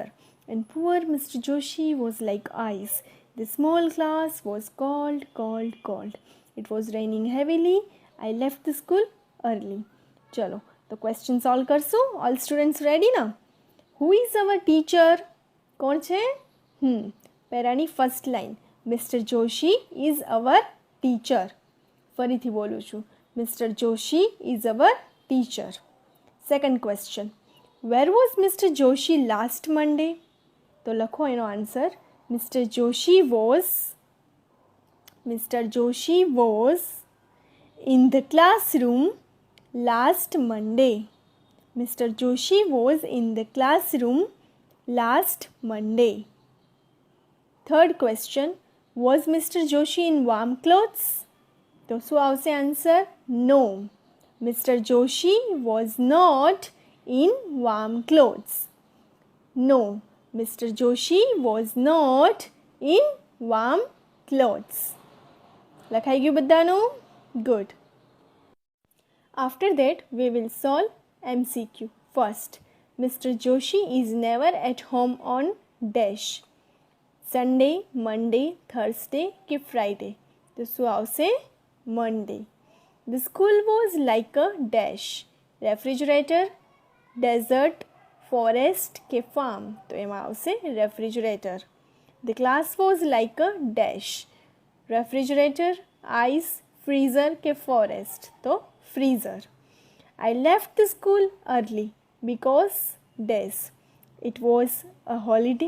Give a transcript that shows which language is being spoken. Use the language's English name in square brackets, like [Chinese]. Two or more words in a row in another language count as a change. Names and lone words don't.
[English] And poor Mr. Joshi was like ice. The small class was cold, cold, cold. It was raining heavily. I left the school early. Chalo, the question solve karsu. All students ready now? Who is our teacher? [Gujarati] કોણ છે? પેરાની [English] first line. Mister Joshi is our teacher. [Gujarati] ફરીથી બોલું છું. [English] Mister Joshi is our teacher. Second question. Where was Mister Joshi last Monday? [Gujarati] તો લખો એનો આન્સર. [English] Mister Joshi was in the classroom last Monday. Mr. Joshi was in the classroom last Monday. Third question. Was Mr. Joshi in warm clothes? [Gujarati] તો શું આવશે આન્સર? [English] No. Mr. Joshi was not in warm clothes. No. Mr. Joshi was not in warm clothes. [Gujarati] લખાઈ ગયું બધાનું? [English] Good. After that, we will solve MCQ. First, Mr. Joshi is never at home on dash. Sunday, Monday, Thursday કે Friday. [Gujarati] તો શું આવશે? [English] Monday. The school was like a dash. Refrigerator, desert, forest કે farm. [Gujarati] તો એમાં આવશે refrigerator. [English] The class was like a dash. Refrigerator, ice, freezer કે forest. [Gujarati] તો freezer. [English] I left the school early because dash. It was a holiday.